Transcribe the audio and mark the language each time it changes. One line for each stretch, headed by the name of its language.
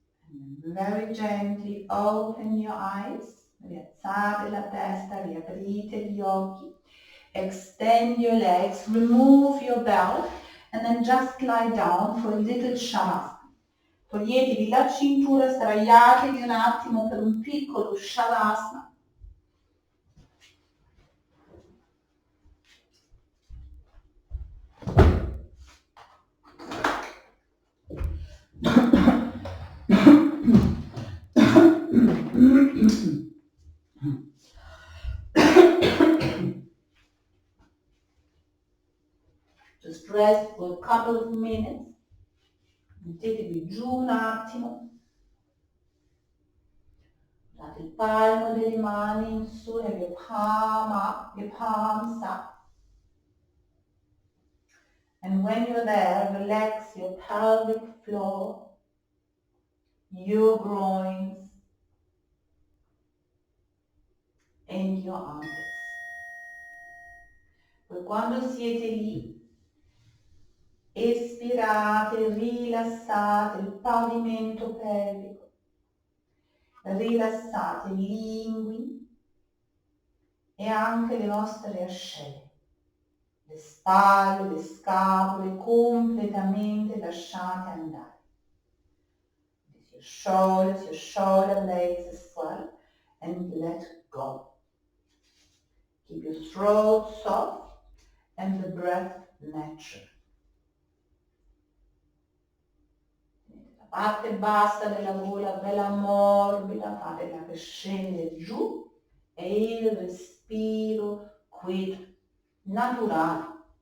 English: And very gently open your eyes.
Italian: Rialzate la testa, riaprite gli occhi.
English: Extend your legs, remove your belt, and then just lie down for a little shavasana.
Italian: Toglietevi la cintura, sdraiatevi un attimo per un piccolo shavasana.
English: Just rest for a couple of minutes.
Italian: Mettetevi giù un attimo. Date il palmo delle mani in su,
English: and your palms up. And when you're there, relax your pelvic floor, your groins, and your armpits.
Italian: Poi quando siete lì, espirate, rilassate il pavimento pelvico, rilassate gli inguini e anche le vostre ascelle. Le spalle, le scapole completamente lasciate andare.
English: Your shoulders, your shoulder blades as well, and let go. Keep your throat soft and the breath natural.
Italian: La parte bassa della gola bella morbida, fatela che scende giù e il respiro qui naturale.